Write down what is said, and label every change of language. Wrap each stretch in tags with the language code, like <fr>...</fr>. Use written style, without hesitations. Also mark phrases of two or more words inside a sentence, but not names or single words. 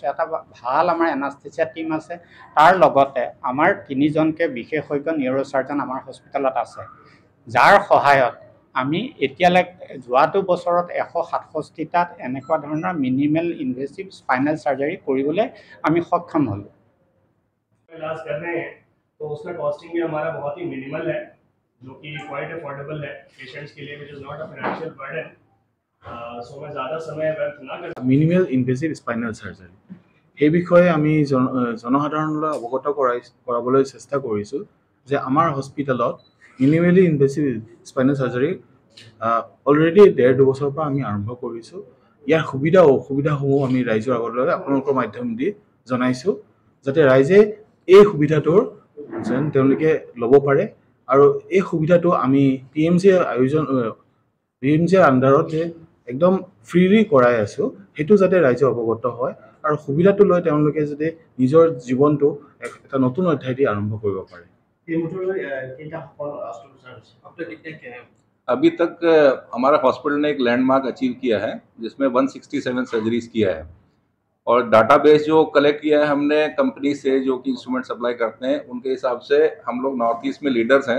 <as>এটা ভাল আমাৰ এনাস্থেচিয়া টীম আছে। তাৰ লগতে আমাৰ 3জনকৈ বিশেষজ্ঞ নিউৰোচাৰ্জন আমাৰ হস্পিটেলত আছে, যাৰ সহায়ত আমি এতিয়ালৈকে যোৱাটো বছৰত 167টাত এনেকুৱা ধৰণৰ</as> <en>minimal invasive spinal surgery</en> <as>কৰিবলৈ আমি সক্ষম হ'লোঁ।</as> <hi>इलाज कर रहे हैं तो उसका कॉस्टिंग भी हमारा बहुत ही मिनिमल है, जो कि</hi> <en>quite affordable</en> <hi>है पेशेंट्स के लिए,</hi> <en>which is not a financial burden.</en> <hi>सो मैं ज़्यादा समय व्यर्थ ना कर।</hi> <en>minimal invasive spinal surgery</en> <as>এই বিষয়ে আমি জনসাধাৰণলৈ অৱগত কৰাবলৈ চেষ্টা কৰিছোঁ যে আমাৰ হস্পিটেলত</as> <en>minimally invasive spinal surgery</en> <as>অলৰেডি 1.5-2 বছৰৰ পৰা আমি আৰম্ভ কৰিছোঁ। ইয়াৰ সুবিধা অসুবিধাসমূহ আমি ৰাইজৰ আগলৈ আপোনালোকৰ মাধ্যম দি জনাইছোঁ, যাতে ৰাইজে এই সুবিধাটোৰ যেন তেওঁলোকে ল'ব পাৰে। আৰু এই সুবিধাটো আমি PMJৰ আণ্ডাৰত যে একদম ফ্ৰীলি কৰাই আছোঁ, সেইটো যাতে ৰাইজে অৱগত হয় আৰু সুবিধাটো লৈ তেওঁলোকে যাতে নিজৰ জীৱনটো এটা নতুন অধ্যায় দি আৰম্ভ কৰিব পাৰে।</as> <hi>अभी तक हमारा हॉस्पिटल ने एक</hi> <en>landmark achieve</en> <hi>किया है जिसमें 167 सर्जरीज किया है, और डाटाबेस जो कलेक्ट किया है हमने कंपनी से जो कि इंस्ट्रूमेंट सप्लाई करते हैं, उनके हिसाब से हम लोग नॉर्थ ईस्ट में लीडर्स हैं।</hi>